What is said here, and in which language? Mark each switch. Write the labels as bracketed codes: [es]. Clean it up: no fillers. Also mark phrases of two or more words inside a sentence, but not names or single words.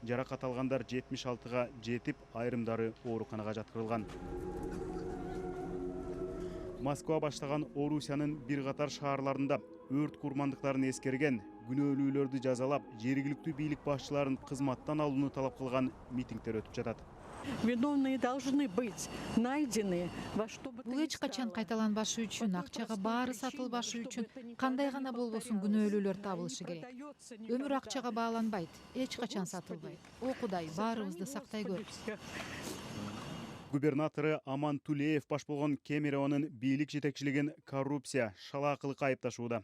[ky] жаракат алгандар 76-га жетип, айрымдары ооруканага жаткырылган. Москва баштаган Орусиянын бир катар шаарларында өрт курмандыктарын эскерген, күнөөлүүлөрдү жазалап, жергиликтүү бийлик башчыларын кызматтан алууну талап кылган митингдер өтүп жатат. [ru] Виновные должны быть найдены во что бы то [ky] Бул [ru] ни [ky] эч качан [ru] стало. [ky] кайталанбашы үчүн, акчага баары сатылбашы үчүн кандай гана болбосун күнөөлүүлөр табылышы керек. Өмүр акчага бааланбайт, эч качан сатылбайт. О Кудай, баарыбызды сактай көр. Губернатору Аман Тулеев баш болгон Кемеровонун бийлик жетекчилигин коррупция, шалаакылыкка айыпташууда.